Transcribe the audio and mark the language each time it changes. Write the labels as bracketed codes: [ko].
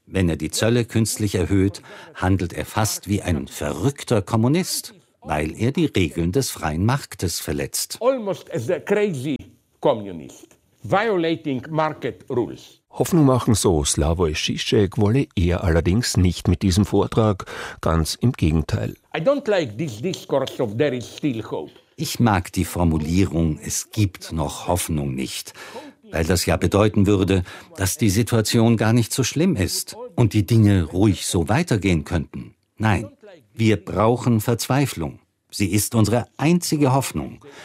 [de] Wenn er die Zölle künstlich erhöht, handelt er fast wie ein verrückter Kommunist, weil er die Regeln des freien Marktes verletzt. [en] Almost as a crazy communist, violating market rules. [de] Hoffnung machen, so Slavoj Žižek, wolle er allerdings nicht mit diesem Vortrag. Ganz im Gegenteil. [en] I don't like this discourse of there is still hope. [de] Ich mag die Formulierung, es gibt noch Hoffnung nicht, weil das ja bedeuten würde, dass die Situation gar nicht so schlimm ist und die Dinge ruhig so weitergehen könnten. Nein, wir brauchen Verzweiflung. Sie ist unsere einzige Hoffnung.